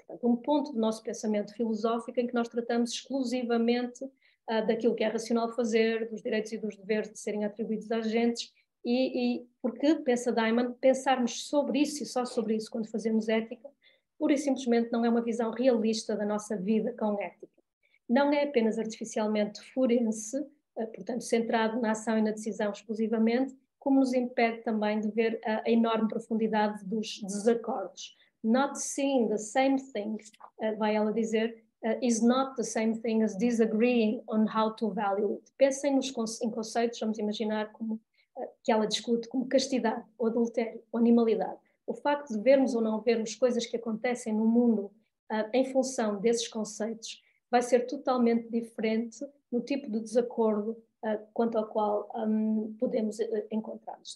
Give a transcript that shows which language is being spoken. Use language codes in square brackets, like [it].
[pt] Portanto, um ponto do nosso pensamento filosófico em que nós tratamos exclusivamente daquilo que é racional fazer, dos direitos e dos deveres de serem atribuídos a agentes, e porque, pensa Diamond, pensarmos sobre isso e só sobre isso quando fazemos ética, pura e simplesmente não é uma visão realista da nossa vida com ética. Não é apenas artificialmente forense, portanto centrado na ação e na decisão exclusivamente, como nos impede também de ver a enorme profundidade dos desacordos. [en] Not seeing the same thing, [pt] vai ela dizer, [en] is not the same thing as disagreeing on how to value it. [pt] Pensem em conceitos, vamos imaginar, como que ela discute como castidade, ou adultério, ou animalidade. O facto de vermos ou não vermos coisas que acontecem no mundo em função desses conceitos vai ser totalmente diferente no tipo de desacordo quanto ao qual podemos encontrar-nos.